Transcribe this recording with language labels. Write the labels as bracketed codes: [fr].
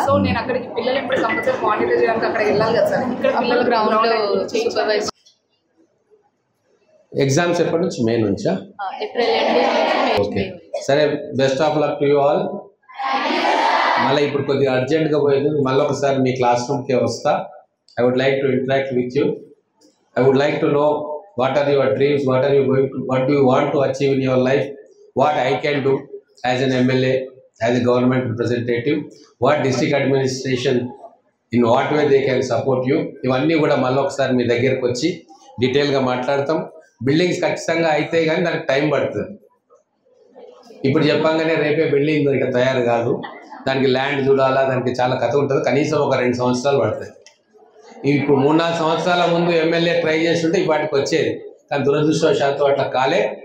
[te] So నేను అక్కడికి పిల్లలు ఎప్పుడు కంపల్సరీ మానిటర్ చేయడానికి అక్కడ వెళ్ళాలి కదా సార్. ఇక్కడ పిల్లలు గ్రౌండ్ లో సూపర్వైజ్. ఎగ్జామ్స్ ఎప్పటి నుంచి? మే నుంచా? April end. ఓకే, సరే. [en] Best of luck to you all. [te] మళ్ళీ ఇప్పుడు కొద్దిగా అర్జెంట్గా పోయేది, మళ్ళీ ఒకసారి మీ క్లాస్ రూమ్కే వస్తా. [en] I would like to interact with you. I would like to know what are your dreams, what do you want to achieve in your life, what I can do as an MLA, as a government representative, what district administration, in what way they can support you. [te] ఇవన్నీ కూడా మళ్ళీ ఒకసారి మీ దగ్గరకు వచ్చి డీటెయిల్గా మాట్లాడతాం. Buildings ఖచ్చితంగా అయితే కానీ దానికి టైం పడుతుంది. ఇప్పుడు చెప్పంగానే రేపే బిల్డింగ్ ఇక తయారు కాదు, దానికి ల్యాండ్ చూడాలా, దానికి చాలా కథ ఉంటుంది. కనీసం ఒక 2 సంవత్సరాలు పడుతుంది. ఇప్పుడు 3-4 సంవత్సరాల ముందు ఎమ్మెల్యే ట్రై చేస్తుంటే ఇప్పటికి వచ్చేది, కానీ దురదృష్టవశాత్తు అట్లా కాలే.